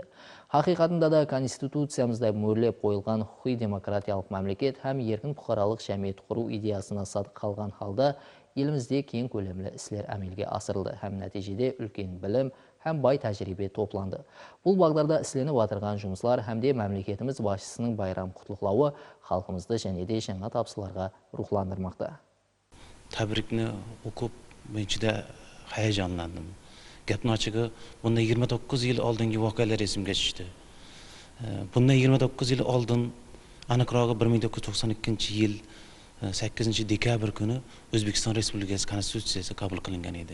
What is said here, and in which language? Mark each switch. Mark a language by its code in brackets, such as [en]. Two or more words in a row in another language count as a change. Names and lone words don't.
[kaa] Хақиқатында да Конституциямызда мөрлеп қойылған құқи демократиялық мемлекет һәм еркін бұқаралық жәмиет құру идеясына садық қалған халда елімізде кең көлемлі істер әмелге асырылды һәм нәтижеде үлкен білім һәм бай тәжірибе топланды. Бұл бағдарда ісленіп атырған жұмыслар һәмде мәмлекетіміз басшысының байрам құтлықлауы халқымызды және де жаңа тапсыларға рухландырмақта. Тәбрикні оқып, мен [uz] juda hayajonlandim. Gapni ochig'i, bundan 29 yil oldingi voqealar esimga tushdi. Bundan 29 yil oldin, aniqrog'i 1992-yil 8 dekabr kuni O'zbekiston Respublikasi Konstitutsiyasi qabul qilingan edi.